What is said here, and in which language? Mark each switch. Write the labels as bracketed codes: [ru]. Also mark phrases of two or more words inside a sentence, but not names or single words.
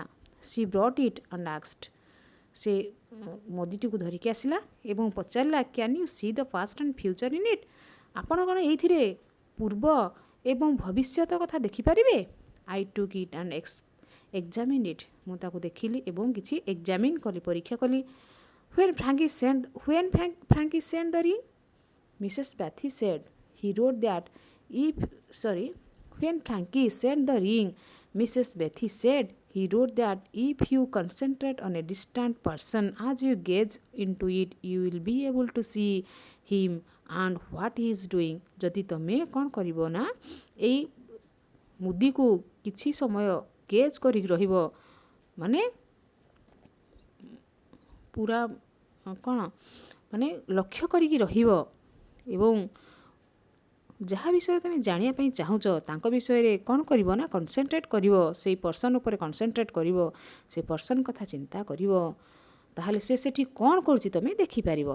[en] she brought it and asked, [or] ସେ ମୋଦିଟିକୁ ଧରିକି ଆସିଲା ଏବଂ ପଚାରିଲା [en] can you see the past and future in it, [or] ଆପଣ କ'ଣ ଏଇଥିରେ ପୂର୍ବ ଏବଂ ଭବିଷ୍ୟତ କଥା ଦେଖିପାରିବେ। [en] I took it and examine it, [or] ମୁଁ ତାକୁ ଦେଖିଲି ଏବଂ କିଛି ଏକ୍ଜାମିନ୍ କଲି, ପରୀକ୍ଷା କଲି। [en] When Frankie sent the ring, Mrs. Bethy said, he wrote that when Frankie sent the ring, Mrs. Bethy said, he wrote that if you concentrate on a distant person as you gaze into it, you will be able to see him and what he is doing. [or] ଯଦି ତମେ କ'ଣ କରିବ ନା ଏଇ ମୁଦିକୁ କିଛି ସମୟ ଗେଜ୍ କରିକି ରହିବ, ମାନେ ପୁରା କ'ଣ ମାନେ ଲକ୍ଷ୍ୟ କରିକି ରହିବ ଏବଂ ଯାହା ବିଷୟରେ ତୁମେ ଜାଣିବା ପାଇଁ ଚାହୁଁଛ ତାଙ୍କ ବିଷୟରେ କ'ଣ କରିବ ନା କନସେନ୍ଟ୍ରେଟ୍ କରିବ, ସେଇ ପର୍ସନ୍ ଉପରେ କନସେନ୍ଟ୍ରେଟ୍ କରିବ, ସେ ପର୍ସନ୍ କଥା ଚିନ୍ତା କରିବ, ତାହେଲେ ସେ ସେଠି କ'ଣ କରୁଛି ତୁମେ ଦେଖିପାରିବ।